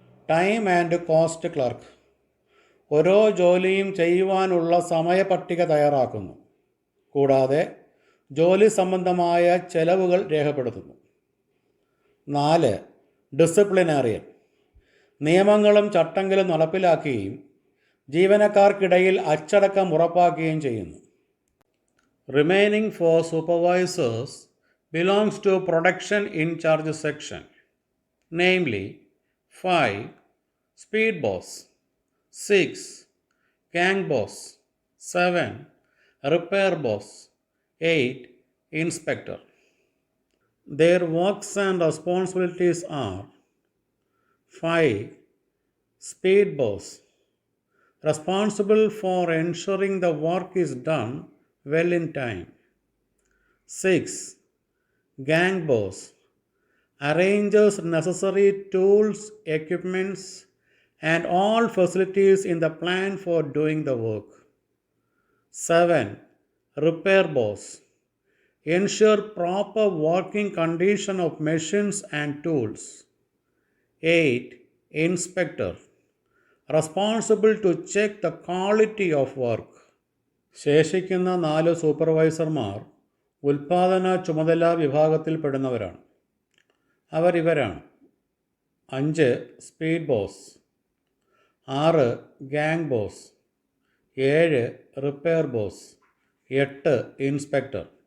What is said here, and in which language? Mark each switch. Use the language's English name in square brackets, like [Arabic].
[Malayalam] Time and cost clerk ഓരോ ജോലിയും ചെയ്യുവാനുള്ള സമയപട്ടിക തയ്യാറാക്കുന്നു. കൂടാതെ ജോലി സംബന്ധമായ ചെലവുകൾ രേഖപ്പെടുത്തുന്നു. 4. ഡിസിപ്ലിനേറിയൻ നിയമങ്ങളും ചട്ടങ്ങളും നടപ്പിലാക്കുകയും ജീവനക്കാർക്കിടയിൽ അച്ചടക്കം ഉറപ്പാക്കുകയും ചെയ്യുന്നു. [English] Remaining 4 supervisors belongs to production in charge section, namely 5. Speed boss, 6. Gang boss, 7. Repair boss, 8. Inspector. Their works and responsibilities are: 5. Speed boss, responsible for ensuring the work is done well in time. 6. Gang boss, arranges necessary tools, equipments, and all facilities in the plan for doing the work. 7. Repair boss, ensure proper working condition of machines and tools. 8. Inspector, responsible to check the quality of work. [Malayalam] ശേഷിക്കുന്ന 4 സൂപ്പർവൈസർമാർ ഉൽപ്പാദന ചുമതലാ വിഭാഗത്തിൽപ്പെടുന്നവരാണ്. അവർ ഇവരാണ്: 5. Speed boss, 6. Gang boss, 7. Repair boss, 8. Inspector.